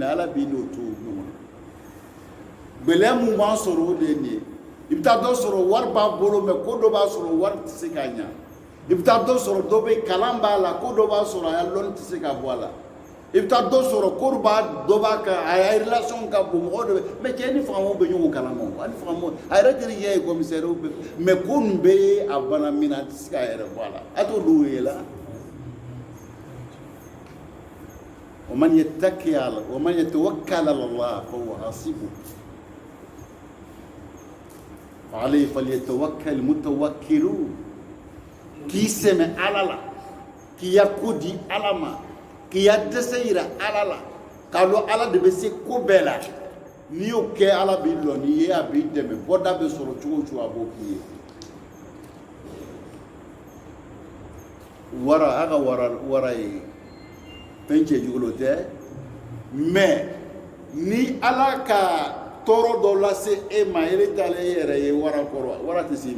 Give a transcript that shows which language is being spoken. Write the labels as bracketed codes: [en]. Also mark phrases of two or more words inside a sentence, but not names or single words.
[bm] na ala b'i n'o to ɲɔgɔn na gɛlɛya mun b'an sɔrɔ o de ye nin ye i bɛ taa dɔ sɔrɔ wari b'a bolo mɛ ko dɔ b'a sɔrɔ wari tɛ se k'a ɲa i bɛ taa dɔ sɔrɔ dɔ bɛ kalan b'a la ko dɔ b'a sɔrɔ a ya lɔnni tɛ se ka bɔ a la i bɛ taa dɔ sɔrɔ ko dɔ b'a kan a ya relation ka bon mɔgɔ dɔ bɛ mɛ cɛ ni fangamaw bɛ ɲɔgɔn kalama o ani fangamaw a yɛrɛ terikɛ ye commissaire bɛ mɛ ko nin bɛɛ ye a bana min na a tɛ se k'a yɛrɛ bɔ a la a t'o ye la [ar] ومن يتوكل على الله فهو حسبه وعليه فليتوكل المتوكلون [bm] k'i sɛmɛ ala la k'i ya ko di ala ma k'i ya dɛsɛ yira ala la k'a dɔn ala de bɛ se ko bɛɛ la n'i y'o kɛ ala b'i lɔ n'i ye a b'i dɛmɛ bɔda bɛ sɔrɔ cogo o cogo a b'o k'i ye wara a ka wara ye fɛn cɛjugulo tɛ mɛ ni ala ka tɔɔrɔ dɔ lase e ma e taalen e yɛrɛ ye wara kɔrɔ wara tɛ s'i ma